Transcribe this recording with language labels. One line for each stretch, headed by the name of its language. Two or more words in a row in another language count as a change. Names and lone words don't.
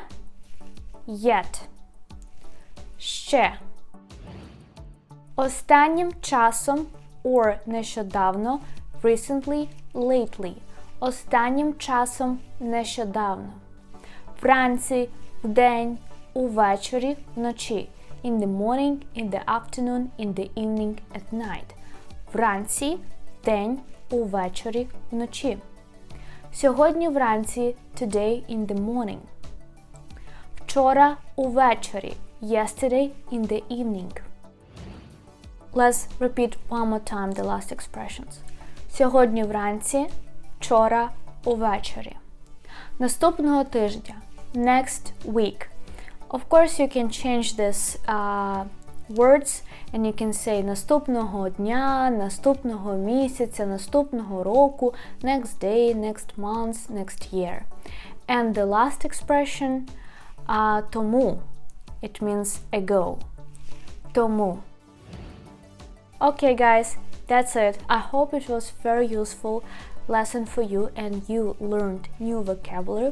Ukrainian: Yet. Ще. Останнім часом or нещодавно.
English: Recently, lately.
Ukrainian: Останнім часом нещодавно. Вранці, вдень, увечері, вночі.
English: In the morning, in the afternoon, in the evening, at night.
Ukrainian: Вранці, день, увечері, вночі. Сьогодні вранці,
English: today in the morning.
Ukrainian: Вчора увечері,
English: yesterday in the evening. Let's repeat one more time the last expressions.
Ukrainian: Сьогодні вранці, вчора увечері. Наступного тижня,
English: next week. Of course, you can change this words and you can say
Ukrainian: наступного дня, наступного місяця, наступного року,
English: next day, next month, next year. And the last expression, тому. It means ago. Тому. Okay guys, that's it. I hope it was very useful lesson for you and you learned new vocabulary.